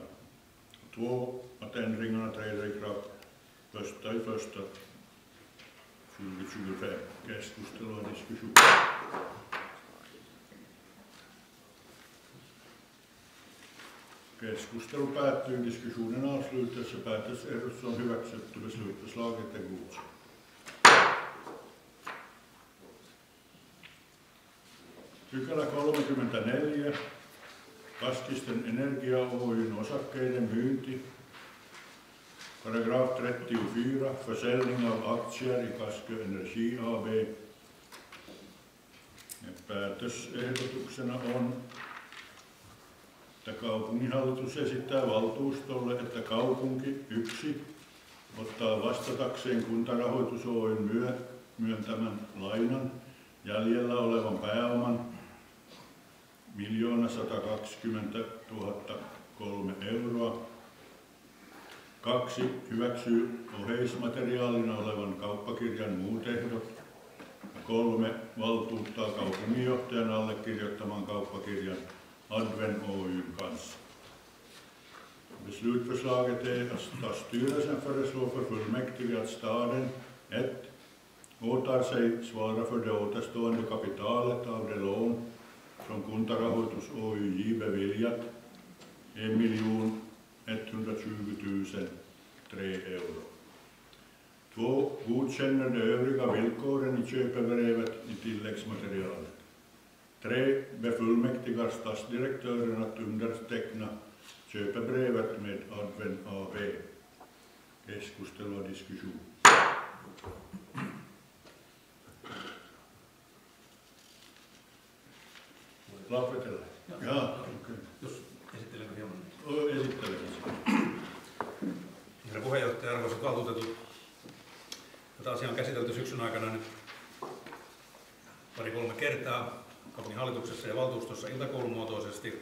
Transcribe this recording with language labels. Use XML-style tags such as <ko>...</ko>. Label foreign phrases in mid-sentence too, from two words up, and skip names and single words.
<sv>2. Att ändringarna träder i kraft 1.1.2025. Keskustelu och diskussion.</sv> <fi>Keskustelu päättyy,</fi> <sv>diskussionen avslutas</sv> <fi>ja päätösehdotus on hyväksytty,</fi> <sv>beslutsförslaget är godkänt.</sv> <fi>Pykälä 34. Kaskisten Energia Oyn osakkeiden myynti.</fi> <sv>Paragraf 34. Försäljning av aktier i Kaskö Energi AB.</sv> <fi>Ja päätösehdotuksena on, että kaupunginhallitus esittää valtuustolle, että kaupunki 1. ottaa vastatakseen Kuntarahoitus Oyn myöntämän lainan jäljellä olevan pääoman 1 120 003 €. 2. Hyväksyy oheismateriaalina olevan kauppakirjan muut ehdot. 3. Valtuuttaa kaupunginjohtajan allekirjoittaman kauppakirjan Adven Oyn kanssa.</fi> <sv>Beslutförslaget är att styrelsen föreslår för fullmäktige att staden 1. åtar sig svara för det återstående kapitalet av det lån som Kuntarahoitus Oyj beviljat 1 120 003 €. 2. Godkänner de övriga villkoren i köpebrevet i tilläggsmaterialet. 3. Befullmäktigar stadsdirektören att underteckna köpebrevet med Adven AB. Keskustelu och diskussion.</sv> <fi>Lafvetelle. Jaa, okei. Jos esittelemme hieman. Esittelen. Herra puheenjohtaja, arvoisat valtuutetut, tätä asiaa on käsitelty syksyn aikana nyt 2-3 kertaa kaupunginhallituksessa ja valtuustossa iltakoulumuotoisesti.</fi>